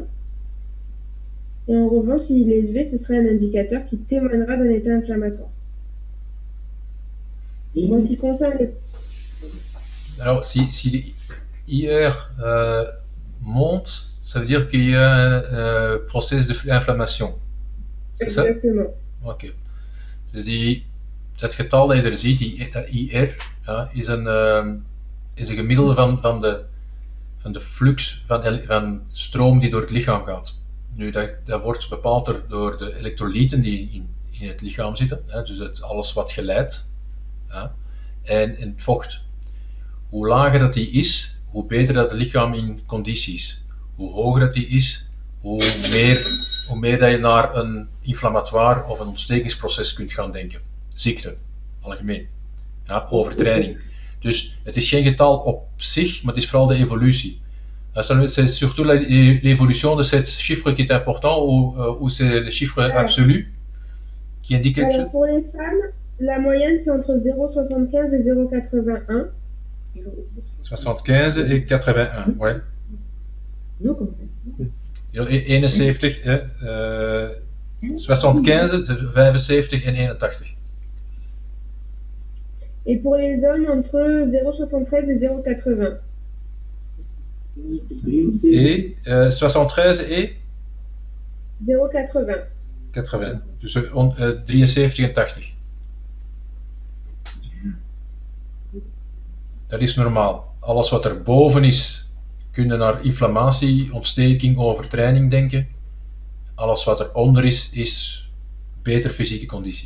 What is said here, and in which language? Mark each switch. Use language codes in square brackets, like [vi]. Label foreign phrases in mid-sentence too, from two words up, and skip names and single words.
[fr] Et en revanche, s'il est élevé, ce serait un indicateur qui témoignera d'un état inflammatoire. En ce qui concerne les... Alors, si l'IR monte, ça veut dire qu'il y a un processus d'inflammation. C'est ça? Exactement. [nl] Oké. Dus dat getal dat je er ziet, dat IR, ja, is een gemiddelde van de flux van stroom die door het lichaam gaat. Nu, dat wordt bepaald door de elektrolyten die in het lichaam zitten, hè, dus alles wat geleidt, ja, en het vocht. Hoe lager dat die is, hoe beter dat het lichaam in conditie is. Hoe hoger dat die is, hoe meer dat je naar een inflammatoire of een ontstekingsproces kunt gaan denken. Ziekte, algemeen. Ja, overtraining. Dus het is geen getal op zich, maar het is vooral de evolutie. [fr] C'est surtout l'évolution de cet chiffre qui est important ou c'est le chiffre absolu qui indique quelque chose? Alors pour les femmes, la moyenne c'est entre 0,75 et 0,81. 75 et 81, ouais. 71, 75, 75 en 81. Et pour les hommes, entre 0,73 et 0,80. Et 73 et 0,80. 80. [nl] Dus 73 en 80. Dat is normaal. Alles wat er boven is, kun je naar inflammatie, ontsteking, overtraining denken. Alles wat er onder is beter fysieke conditie.